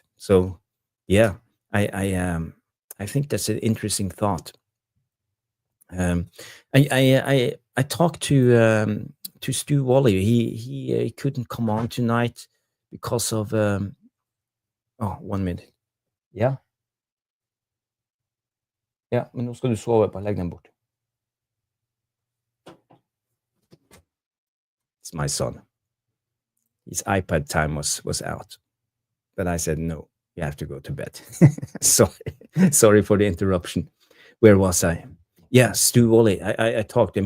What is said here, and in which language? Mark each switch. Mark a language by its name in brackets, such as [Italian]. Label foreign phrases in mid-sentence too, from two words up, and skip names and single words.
[English] So, yeah, I think that's an interesting thought. I talked to Stu Wally. He couldn't come on tonight because of 1 minute. [Norwegian] Ja. Ja, men nå skal du sove. Bare legg den bort. [English] It's my son. His iPad time was out, but I said no. You have to go to bed. Sorry for the interruption. Where was I? Yeah, Stu Wally. I talked to him.